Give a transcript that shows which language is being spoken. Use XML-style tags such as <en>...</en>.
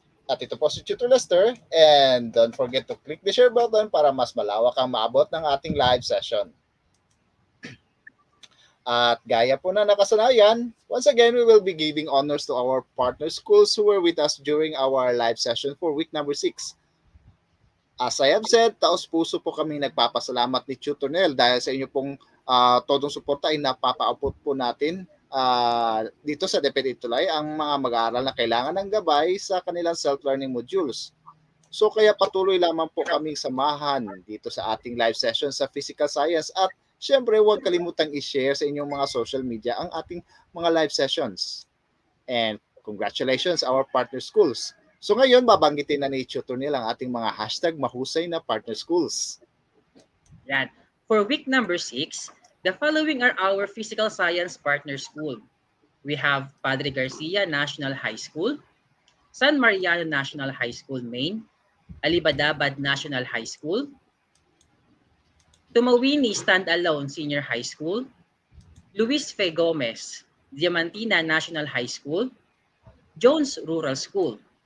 <tl>At ito po si Tutor Lester.</tl> <en>And don't forget to click the share button</en> <tl>para mas malawak ang maabot ng ating live session. At gaya po na nakasanayan,</tl> <en>once again, we will be giving honors to our partner schools who were with us during our live session for week number 6. As I have said,</en> <tl>taos-puso po kami nagpapasalamat ni Tutor Nel dahil sa inyo pong todong suporta ay napapa-upload po natin dito sa DepEd ETUlay ang mga mag-aaral na kailangan ng gabay sa kanilang self-learning modules. So kaya patuloy lamang po kaming samahan dito sa ating live session sa physical science at siyempre, huwag kalimutang i-share sa inyong mga social media ang ating mga live sessions.</tl> <en>And congratulations our partner schools.</en> <tl>So ngayon, babanggitin na ni Tutor Nel ang ating mga #mahusay na partner schools. Yan.</tl> <en>For week number 6, the following are our physical science partner school. We have Padre Garcia National High School, San Mariano National High School Main, Alibadabad National High School, Tumawini Standalone Senior High School, Luis Fe Gomez, Diamantina National High School, Jones Rural School.</en>